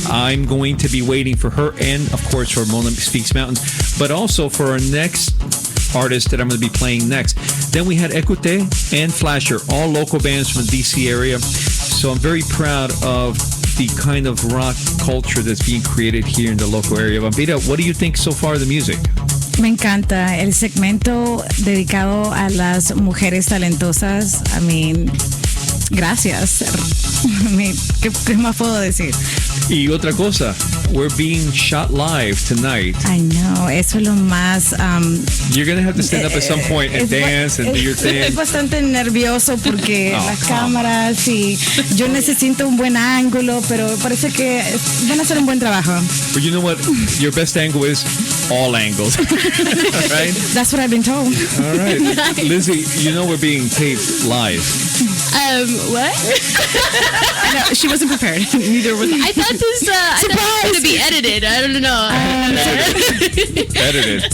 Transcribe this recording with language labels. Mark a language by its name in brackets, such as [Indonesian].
[English] I'm going to be waiting for her and, of course, for Mona Speaks Mountains, but also for our next artist that I'm going to be playing next. Then we had Écoute and Flasher, all local bands from the DC area. So I'm very proud of the kind of rock culture that's being created here in the local area. Vampira, what do you think so far of the music? [Spanish] Me encanta el segmento dedicado a las mujeres talentosas. [English] I mean, [Spanish] gracias. I mean, ¿qué más puedo decir? Y otra cosa, [English] we're being shot live tonight. I know, [Spanish] eso es lo más... [English] You're going to have to stand up at some point and dance and do your thing. [Spanish] Es bastante nervioso porque las [English] come [Spanish] cámaras y yo necesito un buen ángulo, pero parece que van a hacer un buen trabajo. [English] But you know what? Your best angle is all angles. Right? That's what I've been told. All right. Lizzie, you know we're being taped live. What? No, she wasn't prepared. Neither was I thought this was going to be edited. I don't know. Edited.